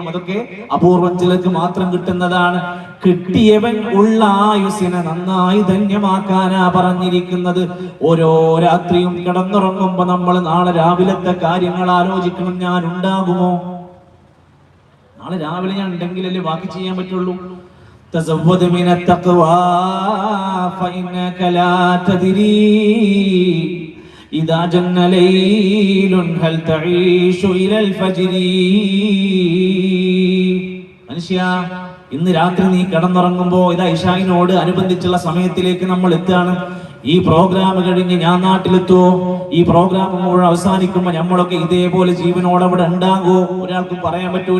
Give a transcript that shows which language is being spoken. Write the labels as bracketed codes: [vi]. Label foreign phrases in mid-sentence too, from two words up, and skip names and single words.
[ml] അതൊക്കെ അപൂർവം, ചിലർക്ക് മാത്രം കിട്ടുന്നതാണ്. കിട്ടിയവൻ ഉള്ള ആയുസിനെ നന്നായി ധന്യമാക്കാനാ പറഞ്ഞിരിക്കുന്നത്. ഓരോ രാത്രിയും കിടന്നുറങ്ങുമ്പോ നമ്മൾ നാളെ രാവിലത്തെ കാര്യങ്ങൾ ആലോചിക്കണം. ഞാൻ ഉണ്ടാകുമോ? നാളെ രാവിലെ ഞാൻ ഉണ്ടെങ്കിലല്ലേ ബാക്കി ചെയ്യാൻ പറ്റുള്ളൂ. [ar] تزود من التقوى فإنك لا تدري إذا جن ليل هل تعيش إلى الفجر. [ml] മനുഷ്യ, ഇന്ന് രാത്രി നീ കിടന്നുറങ്ങുമ്പോ ഇതാ ഇശായിനോട് അനുബന്ധിച്ചുള്ള സമയത്തിലേക്ക് നമ്മൾ എത്തുകയാണ്. ഈ പ്രോഗ്രാം കഴിഞ്ഞ് ഞാൻ നാട്ടിലെത്തുവോ? ഈ പ്രോഗ്രാം മുഴുവൻ അവസാനിക്കുമ്പോ നമ്മളൊക്കെ ഇതേപോലെ ജീവനോടെ അവിടെ ഉണ്ടാകുമോ? ഒരാൾക്കും പറയാൻ പറ്റൂല.